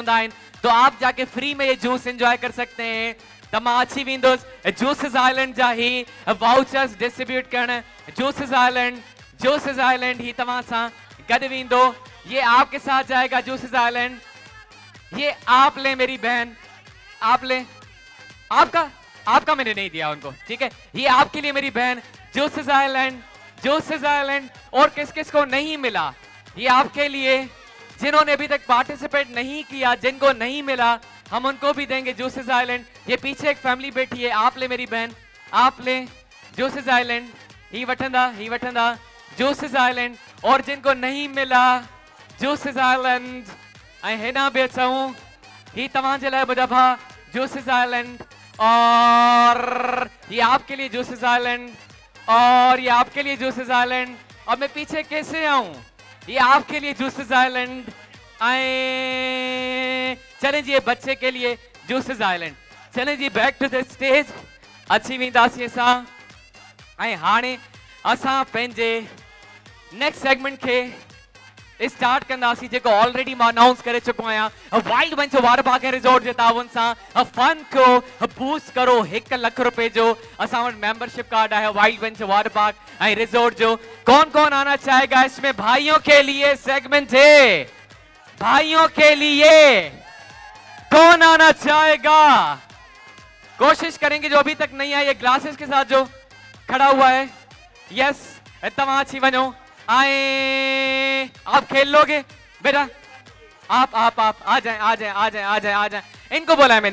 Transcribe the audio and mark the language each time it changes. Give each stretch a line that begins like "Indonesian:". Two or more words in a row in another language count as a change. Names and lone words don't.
Hindi: होंदा हैं तो आप जाके फ्री में ये जूस एंजॉय कर सकते हैं
Sindhi: तमा अची वेंदुसि
English: Juices Island
Hindi: जा
Sindhi: ही वाउचर्स डिस्ट्रीब्यूट करण
Hindi: जूसेस आइलैंड
Sindhi: ही तव्हां सां गॾु वेंदो
Hindi: ये आपके साथ जाएगा जूसेस आइलैंड ये आप ले मेरी बहन आप ले आपका मैंने नहीं दिया उनको ठीक है ये आपके लिए मेरी बहन जूसेस आइलैंड और किस किस को नहीं मिला ये आपके लिए जिन्होंने अभी तक पार्टिसिपेट नहीं किया जिनको नहीं मिला हम उनको भी देंगे जूसेस आइलैंड ये पीछे एक फैमिली बैठी है आप ले मेरी बहन आप ले जूसेस आइलैंड
Sindhi: ही वठंदा
Hindi: जूसेस आइलैंड और जिनको नहीं मिला जूसेस आइलैंड
Sindhi: ऐं हेॾां बि अचूं ही तव्हांजे लाइ ॿुधा भा
Hindi: जूसेस आइलैंड और ये आपके लिए जूसेस आइलैंड और ये आपके लिए जूसेस आइलैंड और मैं पीछे कैसे आऊं ये आपके लिए जूसेस आइलैंड चलें जी ये बच्चे के लिए जूसेस आइलैंड चलें जी
English: back to the stage
Sindhi: अची वेंदासीं असां ऐं हाणे असां पंहिंजे नेक्स्ट सेगमेंट के स्टार्ट कंदासीं जेको ऑलरेडी मां अनाउंस करे चुको आहियां वाइल्ड बंच वाटर पार्क एंड रिजॉर्ट जे ताउन सां फन को बूस्ट करो 1 लाख रुपए जो असां वटि मेंबरशिप कार्ड है
English: Wild Bunch Water Park and Resort
Hindi: जो कौन कौन आना चाहेगा इसमें भाइयों के लिए सेगमेंट है भाइयों के लिए कौन आना चाहेगा कोशिश करेंगे जो अभी तक नहीं आया ये ग्लासेस के साथ जो खड़ा हुआ है यस तमाम अच्छी वनो आए आप खेल लोगे बेटा आप आ जाए इनको बोला है